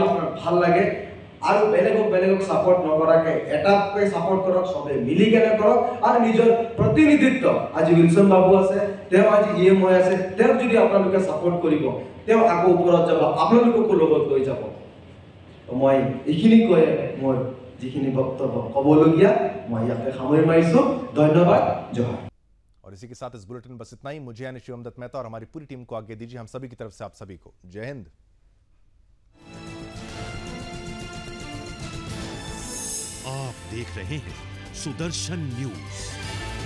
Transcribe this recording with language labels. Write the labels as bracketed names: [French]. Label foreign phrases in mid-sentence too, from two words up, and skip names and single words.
[Assamese] আপোনাক ভাল লাগে আৰু বেলেগক সাপোৰ্ট নকৰাকে এটাকৈ সাপোৰ্ট কৰক সবে মিলি কেনে কৰক আৰু নিজৰ প্ৰতিনিধিত্ব আজি উইলসন বাবু আছে তেওঁ আজি ইএম হৈ আছে তেওঁ যদি আপোনালোকে সাপোৰ্ট কৰিব তেওঁ আকৌ ওপৰত যাব আপোনালোককো লগত লৈ যাব মই এইখিনি কৈ মোৰ যিখিনি বক্তব্য ক'বলগীয়া মই ইয়াতে সামৰি মাৰিছোঁ ধন্যবাদ জয় [Hindi] और इसी के साथ इस बुलेटिन बस इतना ही मुझे यानी शिवम दत्त मेहता और हमारी पूरी टीम को आगे दीजिए हम सभी की तरफ से आप सभी को जय हिंद आप देख रहे हैं सुदर्शन न्यूज।